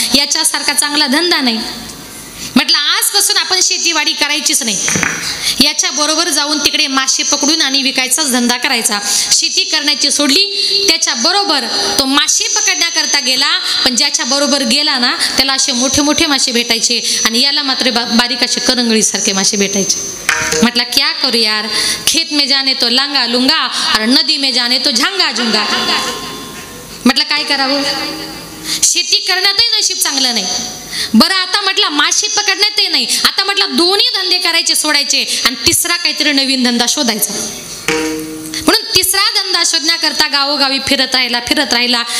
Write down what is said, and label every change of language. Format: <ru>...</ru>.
<mr>याच्यासारखा चांगला धंदा नाही. म्हटलं आजपासून आपण शेतीवाडी करायचीच नाही, याच्या बरोबर जाऊन तिकडे मासे पकडून आणि विकायचाच धंदा करायचा. शेती करण्याची सोडली, त्याच्या बरोबर तो मासे पकडण्याकरता गेला. पण ज्याच्या बरोबर गेला ना त्याला असे मोठे मोठे मासे भेटायचे आणि याला मात्र बारीक असे करंगळीसारखे मासे भेटायचे.</mr> <hi>म्हटलं क्या करू यार, खेत में जाने तो लांगा लुंगा और नदी में जाने तो झांगा झुंगा.</hi> <mr>म्हटलं काय करावं, शेती करण्यातही नशीब चांगलं नाही. बरं आता म्हटलं मासे पकडण्यातही नाही. आता म्हटलं दोन्ही धंदे करायचे सोडायचे आणि तिसरा काहीतरी नवीन धंदा शोधायचा. म्हणून तिसरा धंदा शोधण्याकरता गावोगावी फिरत राहिला.</mr>